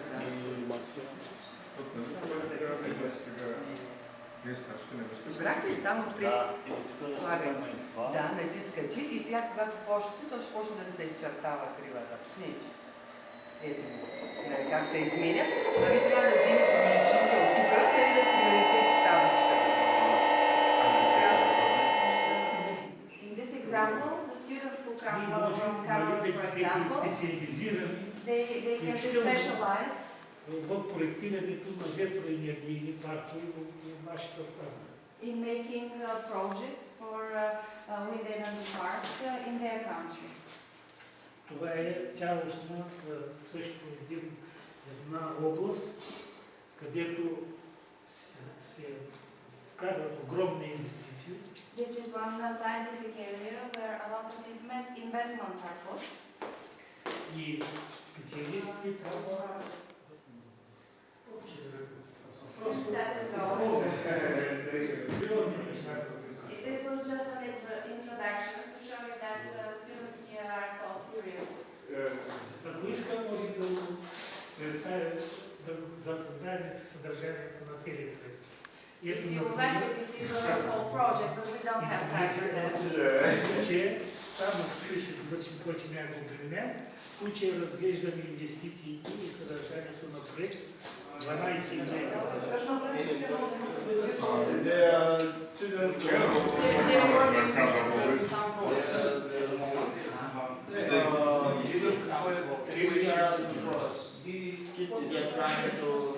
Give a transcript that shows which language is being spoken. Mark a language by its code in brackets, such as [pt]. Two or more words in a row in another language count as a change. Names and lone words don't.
[bg] Избрахте ли там отпред слагане? Да, натискате и сега когато почнете, то ще почне да ви се изчертава кривата. Пуснете. Ето го. Как се изменя. А ви трябва да вземете величините от тук, и да си нанесете табличката. [en] In this example, the students who come from Cameroon, for example, they can be specialized [bg] в проектирането на ветроенергийни паркове в вашата страна. [en] in making projects for wind energy parks in their country. [bg] Това е цялостна също една област, където се вкарват огромни инвестиции. [en] This is one scientific area where a lot of investments are put. [bg] И специалисти трябва [en] That is all. This was just an introduction to show you that the students here are taught seriously. [bg] Ако искам, може да представя, да запознаем с съдържанието на целия проект. [en] If you would like to see the whole project, but we don't have time for that. [bg] Че само ще довършим повече няколко време. В случая разглеждаме инвестициите и съдържанието на проект 12 години. [en] We are trying to